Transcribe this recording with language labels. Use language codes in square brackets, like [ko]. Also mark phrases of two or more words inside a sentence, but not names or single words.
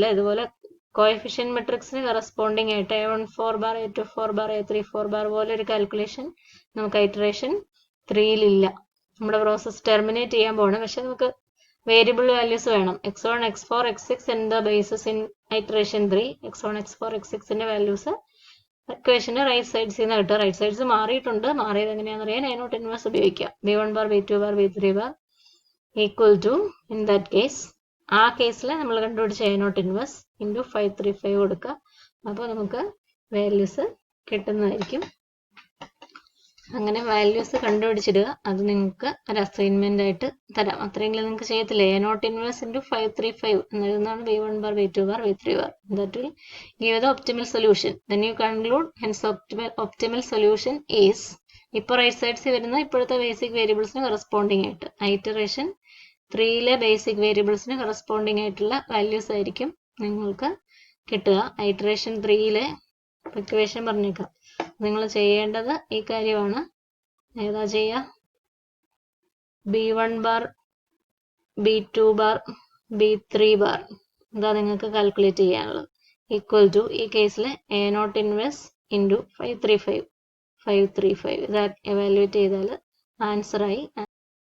[ml] ഇതുപോലെ [en] coefficient matrix [ml] കറസ്പോണ്ടിങ് ആയിട്ട് A14 bar, A24 bar, A34 bar പോലെ ഒരു കാൽക്കുലേഷൻ നമുക്ക് ഐറ്ററേഷൻ 3 ഇല്ല. നമ്മുടെ [en] process terminate [ml] ചെയ്യാൻ പോകണം. പക്ഷെ നമുക്ക് [en] variable values [ml] വേണം. x1, x4, x6 [en] in the basis in iteration 3. [ml] x1, x4, x6ന്റെ വാല്യൂസ് ഇക്വേഷന്റെ [en] right sides [ml] നിന്ന് കിട്ടുക. [en] right sides [ml] മാറിയിട്ടുണ്ട്. മാറിയത് എങ്ങനെയാണെന്ന് അറിയാൻ A0 ഇൻവേഴ്സ് ഉപയോഗിക്കാം. B1 bar, B2 bar, B3 bar [en] equal to in that case [ml] ആ കേസിൽ നമ്മൾ കണ്ടുപിടിച്ച A0 [en] inverse into [ml] 535 കൊടുക്കുക. അപ്പോൾ നമുക്ക് വാല്യൂസ് കിട്ടുന്നതായിരിക്കും. അങ്ങനെ വാല്യൂസ് കണ്ടുപിടിച്ചിടുക. അത് നിങ്ങൾക്ക് ഒരു അസൈൻമെന്റ് ആയിട്ട് തരാം. അത്രയെങ്കിലും നിങ്ങൾക്ക് ചെയ്യത്തില്ലേ. A0 [en] inverse into [ml] 535 എന്നെഴുതുന്നതാണ് B1 bar, B2 bar, B3 bar. [en] That will give the optimal solution. Then you conclude hence optimal solution is [ml] ഇപ്പോൾ [en] right sides [ml] വരുന്ന ഇപ്പോഴത്തെ [en] basic variables [ml] കറസ്പോണ്ടിങ് ആയിട്ട് ഐറ്ററേഷൻ 3ലെ [en] basic variables [ml] കറസ്പോണ്ടിങ് ആയിട്ടുള്ള വാല്യൂസ് ആയിരിക്കും നിങ്ങൾക്ക് കിട്ടുക. ഐറ്ററേഷൻ 3ലെ ഇക്വേഷൻ പറഞ്ഞേക്കാം. നിങ്ങൾ ചെയ്യേണ്ടത് ഈ കാര്യമാണ്. ഏതാ ചെയ്യുക? B1 bar, B2 bar, B3 bar ഇതാ നിങ്ങൾക്ക് കാൽക്കുലേറ്റ് ചെയ്യാനുള്ളത്. [en] equal to [ml] ഈ കേസിൽ A0 [en] inverse into [ml] 535. 535. ഇത് evaluate ചെയ്താൽ ആൻസർ ആയി.